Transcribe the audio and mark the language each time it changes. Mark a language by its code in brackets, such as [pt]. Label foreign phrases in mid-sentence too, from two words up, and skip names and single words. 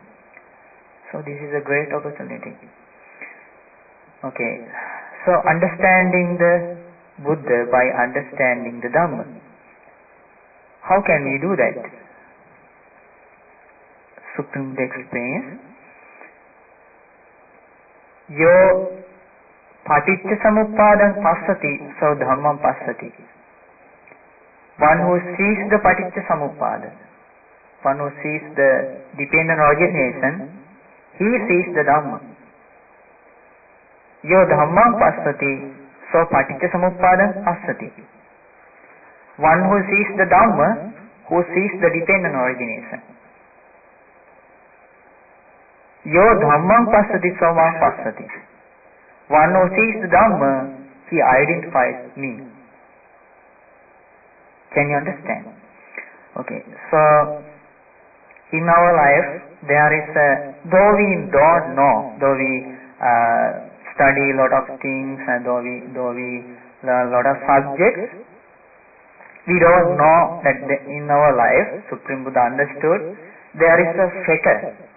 [en] So this is a great opportunity. Okay. So understanding the Buddha by understanding the Dhamma. How can we do that? Supreme Buddha explains, [pi] Yo paticca samuppadam passati, so dhammam passati. [en] One who sees the [pi] paticca samuppada, [en] one who sees the dependent origination, he sees the Dhamma. [pi] Yo dhammam passati, so paticca samuppada passati. [en] One who sees the Dhamma, who sees the dependent origination. [pi] Yo dhammam passati, so mam passati. [en] One who sees the Dhamma, he identifies me. Can you understand? Okay, so in our life, there is though we don't know, though we study a lot of things and though we learn a lot of subjects, we don't know that in our life, Supreme Buddha understood, there is a fetter.